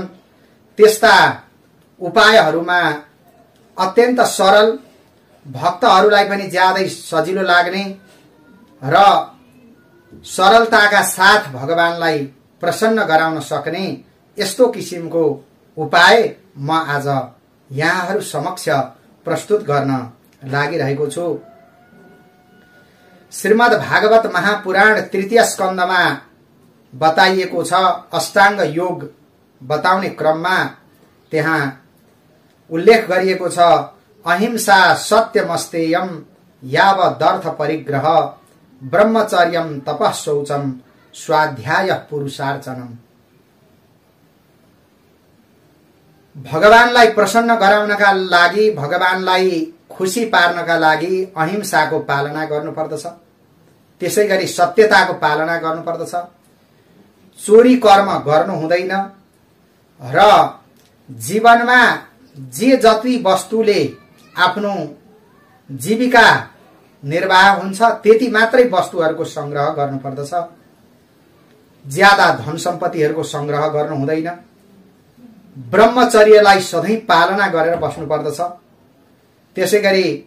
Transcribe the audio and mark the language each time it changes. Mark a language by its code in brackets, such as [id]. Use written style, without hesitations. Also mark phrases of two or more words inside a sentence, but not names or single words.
[ne] त्यस्ता उपायहरूमा अत्यन्त सरल, भक्तहरूलाई पनि ज्यादै सजिलो लाग्ने र सरलताका साथ भगवानलाई प्रसन्न गराउन सक्ने यस्तो किसिमको उपाय म आज यहाँहरू समक्ष प्रस्तुत गर्न लागिरहेको छु। श्रीमद् भागवत महापुराण तृतीय स्कन्धमा बताइएको छ, अष्टांग योग बताउने क्रममा त्यहाँ उल्लेख गरिएको छ, [sa] अहिंसा सत्यमस्तेयम यावदर्थ परिग्रह ब्रह्मचर्यम तपः शौचम स्वाध्याय पुरुषार्चनम। [ne] भगवानलाई प्रसन्न गराउनका लागि, भगवानलाई खुशी पार्नका लागि अहिंसाको पालना गर्नुपर्दछ, त्यसैगरी सत्यताको पालना गर्नुपर्दछ, चोरी कर्म गर्नु हुँदैन र जीवनमा जे जति वस्तुले आफ्नो जीविका निर्वाह हुन्छ त्यति मात्रै वस्तुहरूको संग्रह गर्नुपर्दछ, ज्यादा धन सम्पत्तिहरूको संग्रह गर्नु हुँदैन, ब्रह्मचर्यलाई सधैँ पालना गरेर बस्नुपर्दछ, त्यसैगरी